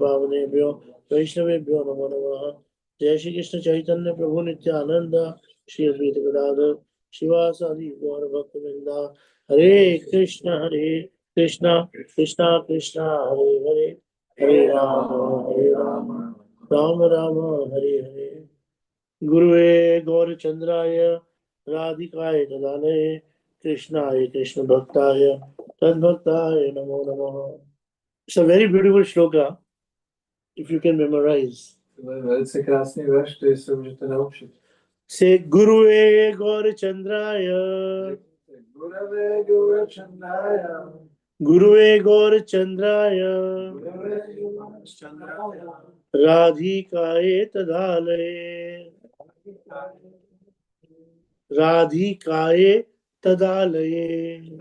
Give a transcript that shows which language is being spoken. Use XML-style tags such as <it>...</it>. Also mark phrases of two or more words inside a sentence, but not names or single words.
<sa>पावनेभ्यो वैष्णवेभ्यो नमो नमः जय श्री कृष्ण चैतन्य प्रभु नित्यानन्द श्री अद्वैत गदाधर श्रीवासादि गौर भक्तिविनोद हरे कृष्ण कृष्ण कृष्ण हरे हरे हरे राम राम राम हरे हरे गुरवे गौरचन्द्राय राधिकायै तदालय कृष्णाय कृष्ण भक्ताय तद्भक्ताय नमो नमः.</sa> <en>It's a very beautiful shloka if you can memorize.</en> <cs>To je velice krásný verš, který se můžete naučit.</cs> <sa>Say गुरवे गौर चन्द्राय गुरवे गौरचन्द्राय, गुरवे गौर चन्द्राय गुरवे गौरचन्द्राय, राधिकायै तदालय राधिकायै तदालय</sa>